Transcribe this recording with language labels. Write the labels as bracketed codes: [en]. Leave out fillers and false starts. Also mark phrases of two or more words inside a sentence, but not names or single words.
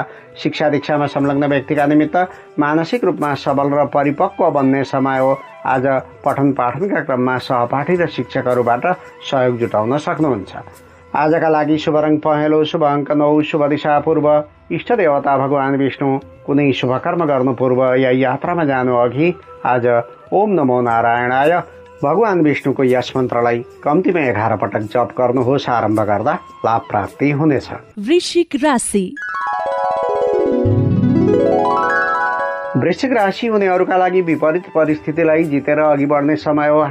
[ne] शिक्षा दीक्षामा संलग्न व्यक्तिका निमित्त मानसिक रूपमा सबल र परिपक्व बन्ने समय हो। आज पठन पाठनका क्रममा सहपाठी र शिक्षकहरूबाट सहयोग जुटाउन सक्नुहुन्छ। आजका लागि शुभ रङ पहेँलो, शुभ अङ्क 9, शुभ दिशा पूर्व, इष्ट देवता भगवान विष्णु। कुनै शुभ कर्म गर्नु पूर्व या यात्रामा जानु अघि आज [sa] ओम नमो नारायणाय [ne] भगवान विष्णुको यस मन्त्रलाई कम्तीमा 11 पटक जप गर्नुहोस्। आरम्भ गर्दा लाभ प्राप्ति हुनेछ। वृश्चिक राशि। वृश्चिक राशि हुनेहरूका लागि विपरीत परिस्थितिलाई जितेर अघि बढ्ने समय हो।